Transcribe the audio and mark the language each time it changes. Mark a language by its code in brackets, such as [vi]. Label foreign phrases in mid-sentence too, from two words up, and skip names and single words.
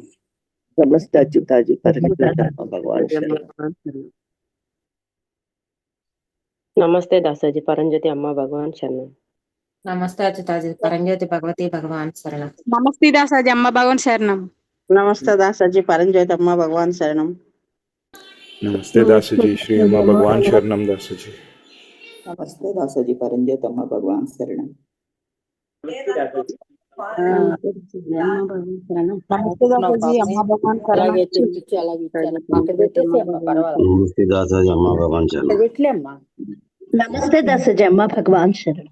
[te] నమస్తే అచ్యుతాజీ పరంజ్యోతి అమ్మ భగవాన్ శరణం. నమస్తే దాసాజీ పరంజ్యోతి అమ్మ భగవాన్ శరణం. నమస్తే అచ్యుతాజీ పరంజ్యోతి భగవతి భగవాన్ శరణం. నమస్తే దాసాజీ అమ్మ భగవాన్ శరణం. నమస్తే దాసాజీ పరంజ్యోతి అమ్మ భగవాన్ శరణం. నమస్తే దాసజీ శ్రీ అమ్మ భగవాన్ శరణం దాసజీ. నమస్తే దాసజీ పరంజ్యోతి అమ్మ భగవాన్ శరణం. నమస్తే దాసాజీ అమ్మ భగవాన్ శరణం. నమస్తే దాసాజీ అమ్మ భగవాన్ శరణం. నమస్తే దాసాజీ అమ్మ భగవాన్ శరణం.